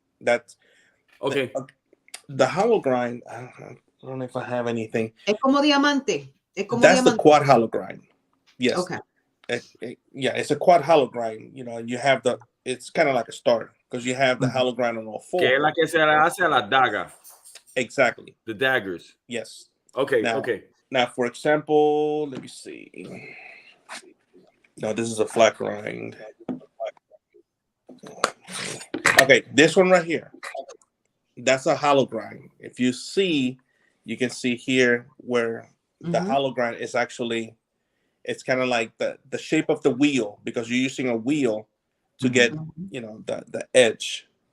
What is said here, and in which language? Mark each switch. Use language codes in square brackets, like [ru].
[en] That's okay. The hollow grind. I don't know if I have anything. [es] Es como diamante. [en] That's the quad hollow grind. Yes. Okay. It's a quad hollow grind. You have it's kind of like a star, because you have the hollow grind on all 4. [es] Que es la que se hace a la daga. [en] Exactly. The daggers. Yes. Okay. Now, for example, let me see. No, this is a flat grind. Okay, this one right here. That's a hollow grind. If you see, you can see here where the hollow grind is actually, it's kind of like the shape of the wheel, because you're using a wheel to get, the edge.